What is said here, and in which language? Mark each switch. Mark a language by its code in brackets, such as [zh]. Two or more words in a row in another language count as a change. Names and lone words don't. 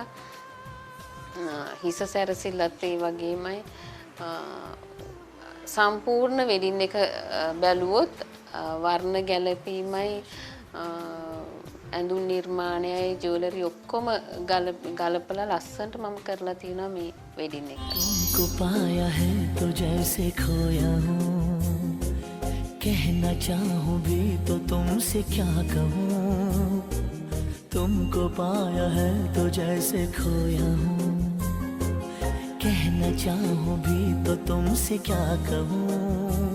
[si] හිස සැරසිල්ලත් ඒ වගේමයි. සම්පූර්ණ වෙඩින් එක බැලුවොත් වර්ණ ගැලපීමයි ඇඳුම් නිර්මාණයයි ජුවලරි ඔක්කොම ගලපලා ලස්සනට මම කරලා තියෙනවා මේ වෙඩින් එක. [hi] तुमको पाया है तो जैसे खोया हूँ कहना चाहूँ भी तो तुमसे क्या कहूँ तुमको पाया है तो जैसे खोया हूँ कहना चाहूँ भी तो तुमसे क्या कहूँ